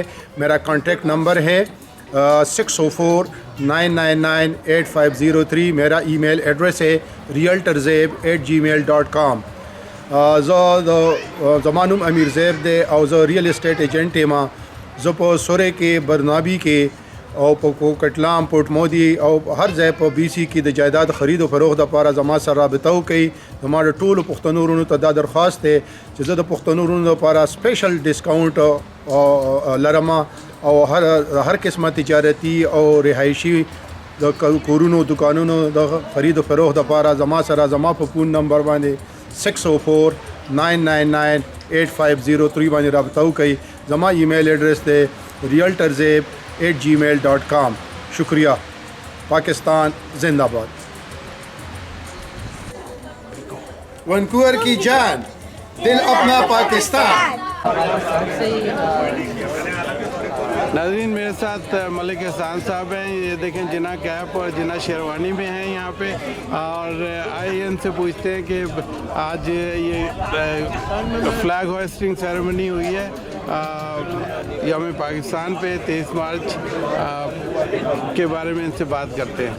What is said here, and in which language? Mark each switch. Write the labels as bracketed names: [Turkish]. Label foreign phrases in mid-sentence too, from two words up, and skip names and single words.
[Urdu] میرا [English] contact number [Urdu] ہے 6049998503۔ میرا [English] email address [Urdu] ہے realtorzeb@gmail.com۔ [Pashto] زمانم امیر زیب دے اور [English] real estate agent [Pashto] ماں زپو سورے کے، برنابی کے، اور کوکٹلام، پورٹ مودی اور ہر ځای په بی سی کې د جائیداد خرید او فروخت لپاره زما سره رابطه وکړئ۔ زما د ټولو پښتنو وروڼو ته دا درخواست دی چې زه د پښتنو وروڼو لپاره [English] special discount [Pashto] لرم، او هر قسمه تجارتي او رهایشي د کورونو دکانونو د خرید او فروخت لپاره زما سره زما په [English] phone number [Pashto] باندې 6049998503 باندې رابطه وکړئ۔ زما [English] email address [Pashto] دی realtorzeb@gmail.com۔ شکریہ۔ [Urdu] پاکستان زندہ باد۔ وینکوور کی جان، دل اپنا پاکستان۔ ناظرین، میرے ساتھ ملک احسان صاحب ہیں، یہ دیکھیں جناح کیپ اور جناح شیروانی میں ہیں یہاں پہ، اور آئیے ان سے پوچھتے ہیں کہ آج یہ [English] flag hoisting ceremony [Urdu] ہوئی ہے یوم پاکستان پہ 23 مارچ کے بارے میں ان سے بات کرتے ہیں۔